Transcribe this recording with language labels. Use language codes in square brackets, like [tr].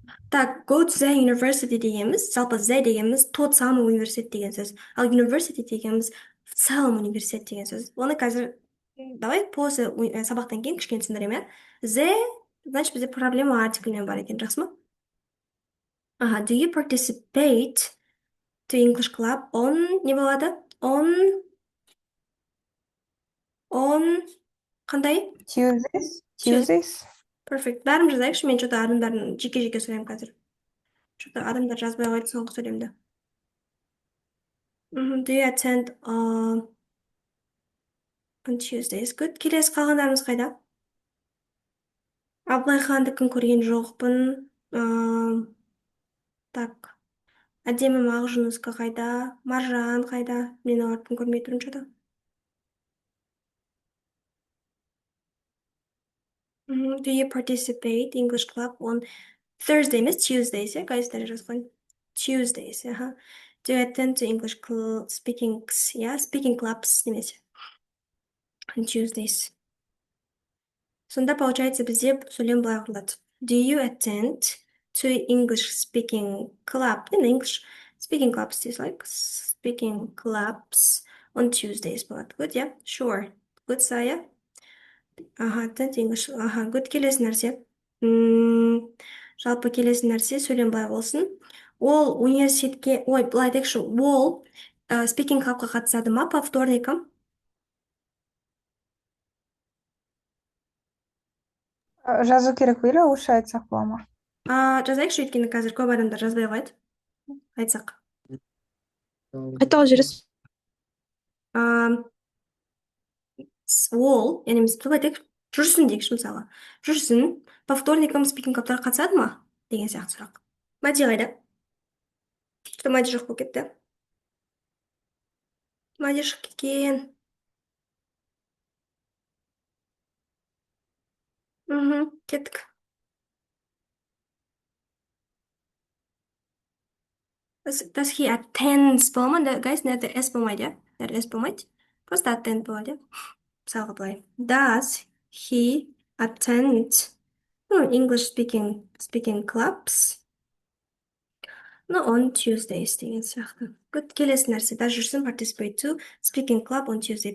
[kk] Так, go to the university дегеніміз, жалпы the дегеніміз [ru] тот самый [kk] университет деген сөз. Ал university дегеніміз [ru] в целом [kk] университет деген сөз. Оны қазір, [ru] давай после [kk] сабақтан кейін кішкене түсіндірем, иә? The, значит, бізде проблема артиклімен бар екен, жақсы ма? [en] Do you participate to English club on, [kk] не болады? On, қандай? [en] Tuesdays? Perfect. [kk] Бәрін жазайықшы, мен что-то адамдардың жеке-жеке сөйлеймін қазір. Что-то адамдар жазбай қойды соңғы сөйлемді. [en] Do you attend on Tuesdays? Good. [kk] Келесі қалғандарымыз қайда? Абылайхандікін көрген жоқпын. Так. Әдемі Мағжұнысқа қайда? Маржан қайда? Мен олардың көрмей тұрмын что-то. [en] Do you participate English club on Thursday, емес Tuesdays, yeah, guys, [kk] дәрі жазған. [en] Tuesdays, Do you attend to English speakings, yeah, speaking clubs, немесе. On Tuesdays. [kk] Сонда, получается, бізде сөйлем былай құрылады. [en] Do you attend to English speaking club? In English speaking clubs, is like speaking clubs on Tuesdays, болады. Good, yeah, sure. Good, Saya. Attend English. [kk] Good, келесі нәрсе. Жалпы келесі нәрсе сөйлем былай болсын. Ол университетке, былай айтайықшы, ол спикинг клабқа қатысады ма [ru] по вторникам? [kk] Жазу керек пе или орысша айтсақ бола ма? Жазайықшы, өйткені қазір көп адамдар жазбай қояды. Айтсақ. Қайталап жібересіз? Ол, яғни біз былай айтайық, жүрсін дейікші мысалы. Жүрсін, [ru] по вторникам [kk] спикинг клабтарға қатысады ма? Деген сияқты сұрақ. Мәди қайда? Что Мәди жоқ болып кетті? Мәди шығып кеткен. Кеттік. [en] Does he attends бола ма? [kk] Guys, мына S болмайды, иә? Мына S болмайды. Просто attend болады, иә? Мысалға былай. [en] Does he attend English speaking clubs? [kk] On Tuesdays деген сияқты. Good. Келесі нәрсе. Да жүрсін [en] participate to speaking club on Tuesday.